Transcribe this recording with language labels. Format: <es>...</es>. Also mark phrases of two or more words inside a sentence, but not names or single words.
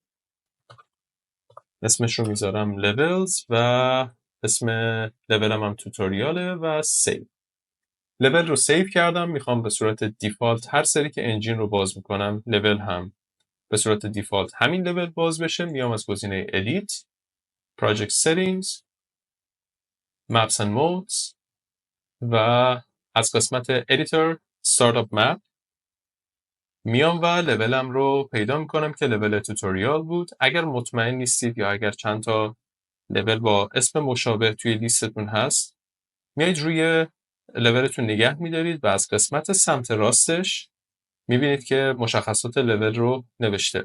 <fa>اسمش رو میذارم levels و اسم لولم هم توتوریاله و سیو. لول رو سیو کردم. میخوام به صورت دیفالت هر سری که انجین رو باز میکنم لول هم به صورت دیفالت همین لول باز بشه. میام از گزینه</fa> <en>edit project settings maps and modes</en> <fa>و از قسمت</fa> <en>editor startup map</en> <fa>میام و لولم رو پیدا میکنم که</fa> <en>level tutorial</en> <fa>بود. اگر مطمئن نیستید یا اگر چند تا لول با اسم مشابه توی لیستتون هست، میایید روی لولتون نگه میدارید و از قسمت سمت راستش میبینید که مشخصات لول رو نوشته.</fa>